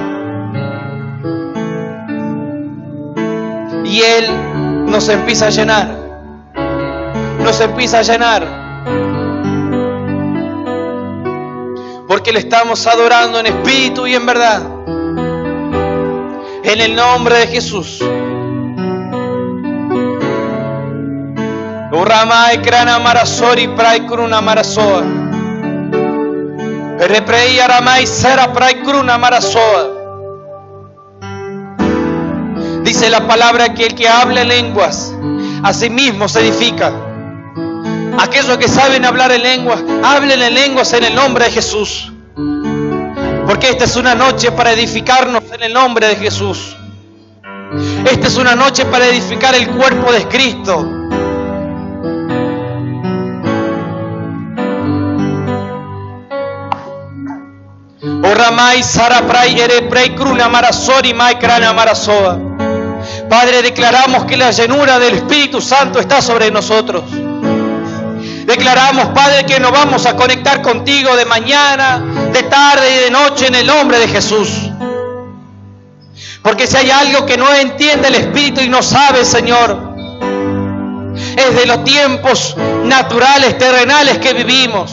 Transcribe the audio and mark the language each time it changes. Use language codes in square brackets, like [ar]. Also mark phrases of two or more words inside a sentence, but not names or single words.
[es] Y Él nos empieza a llenar, porque le estamos adorando en espíritu y en verdad, en el nombre de Jesús. Uramai krana marasori prai kruna marasoa. Reprei aramai sera prai kruna marasoa. Dice la palabra que el que habla en lenguas, a sí mismo se edifica. Aquellos que saben hablar en lenguas, hablen en lenguas en el nombre de Jesús. Porque esta es una noche para edificarnos en el nombre de Jesús. Esta es una noche para edificar el cuerpo de Cristo. Oramai saraprai ereprei kruna marasori mai krana marasoa. Padre, declaramos que la llenura del Espíritu Santo está sobre nosotros. Declaramos, Padre, que nos vamos a conectar contigo de mañana, de tarde y de noche en el nombre de Jesús. Porque si hay algo que no entiende el Espíritu y no sabe, Señor, es de los tiempos naturales, terrenales que vivimos.